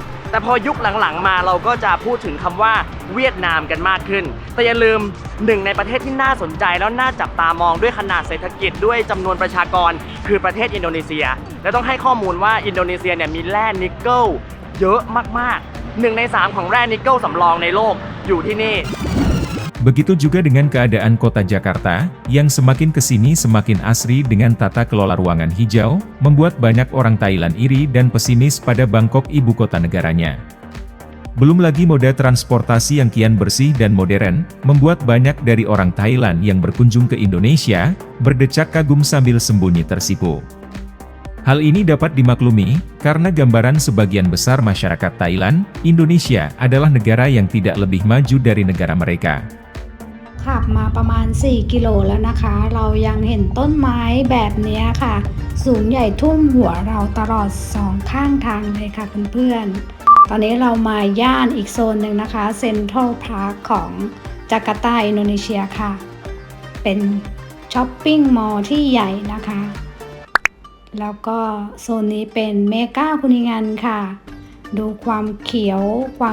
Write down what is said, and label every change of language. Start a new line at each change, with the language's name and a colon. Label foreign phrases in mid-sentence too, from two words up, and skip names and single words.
Thai: แต่พอยุคหลังๆมาเราก็จะพูดถึงคำว่าเวียดนามกันมากขึ้นแต่อย่าลืมหนึ่งในประเทศที่น่าสนใจแล้วน่าจับตามองด้วยขนาดเศรษฐกิจด้วยจำนวนประชากรคือประเทศอินโดนีเซียและต้องให้ข้อมูลว่าอินโดนีเซียเนี่ยมีแร่นิกเกิลเยอะมากๆ1 ใน 3ของแร่นิกเกิลสำรองในโลกอยู่ที่นี่
Indonesian: Begitu juga dengan keadaan kota Jakarta, yang semakin kesini semakin asri dengan tata kelola ruangan hijau, membuat banyak orang Thailand iri dan pesimis pada Bangkok ibu kota negaranya. Belum lagi moda transportasi yang kian bersih dan modern, membuat banyak dari orang Thailand yang berkunjung ke Indonesia, berdecak kagum sambil sembunyi tersipu. Hal ini dapat dimaklumi, karena gambaran sebagian besar masyarakat Thailand, Indonesia adalah negara yang tidak lebih maju dari negara mereka.
Thai: ขับมาประมาณ4 กิโลแล้วนะคะเรายังเห็นต้นไม้แบบนี้ค่ะสูงใหญ่ท่วมหัวเราตลอด2 ข้างทางเลยค่ะเพื่อนๆตอนนี้เรามาย่านอีกโซนหนึ่งนะคะเซ็นทรัลพาร์คของจาการ์ตาอินโดนีเซียค่ะเป็นช้อปปิ้งมอลล์ที่ใหญ่นะคะแล้วก็โซนนี้เป็นเมกาคุนิงันค่ะดูความเขียวความ